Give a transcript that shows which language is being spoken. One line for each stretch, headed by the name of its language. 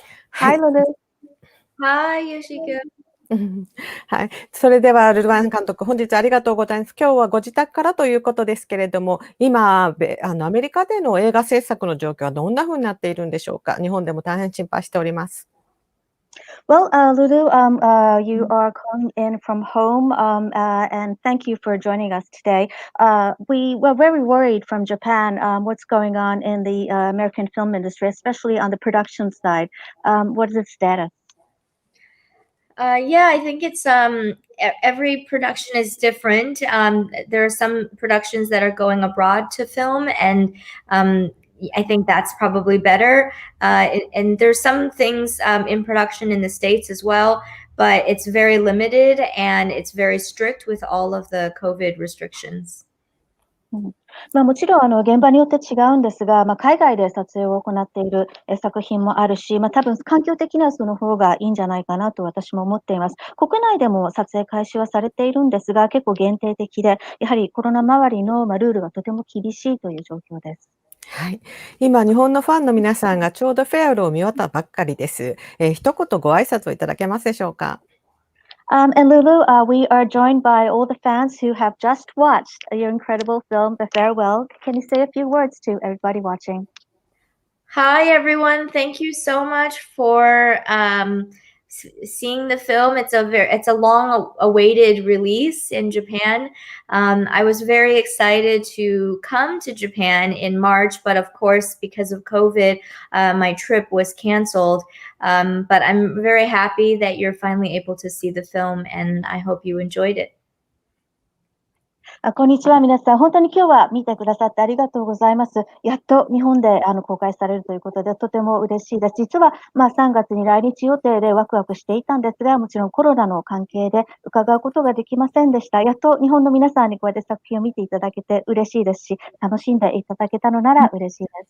English: Hi, Lulu. Hi, Yoshiko.
Japanese: はい、それではルルワン監督、本日ありがとうございます。今日はご自宅からということですけれども、今アメリカでの映画制作の状況はどんな風になっているんでしょうか。日本でも大変心配しております。
English: Well, Lulu, you are calling in from home, and thank you for joining us today. We were very worried from Japan what's going on in the American film industry, especially on the production side. What is the status? Yeah, I think it's every production is different. There are some productions that are going abroad to film, and I think that's probably better. And there's some things in production in the States as well, but it's very limited and it's very strict with all of the COVID restrictions.
Japanese: もちろん現場によって違うんですが、海外で撮影を行っている作品もあるし、多分環境的にはその方がいいんじゃないかなと私も思っています。国内でも撮影開始はされているんですが、結構限定的で、やはりコロナ周りのルールがとても厳しいという状況です。はい、今日本のファンの皆さんがちょうどフェアウェルを見終わったばっかりです。一言ご挨拶をいただけますでしょうか。
English: And Lulu, we are joined by all the fans who have just watched your incredible film, The Farewell. Can you say a few words to everybody watching? Hi, everyone. Thank you so much for seeing the film. It's a long-awaited release in Japan. I was very excited to come to Japan in March, but of course, because of COVID, my trip was canceled. But I'm very happy that you're finally able to see the film, and I hope you enjoyed it.
Japanese: こんにちは皆さん。本当に今日は見てくださってありがとうございます。やっと日本で公開されるということでとても嬉しいです。実は3月に来日予定でワクワクしていたんですが、もちろんコロナの関係で伺うことができませんでした。やっと日本の皆さんにこうやって作品を見ていただけて嬉しいですし、楽しんでいただけたのなら嬉しいです。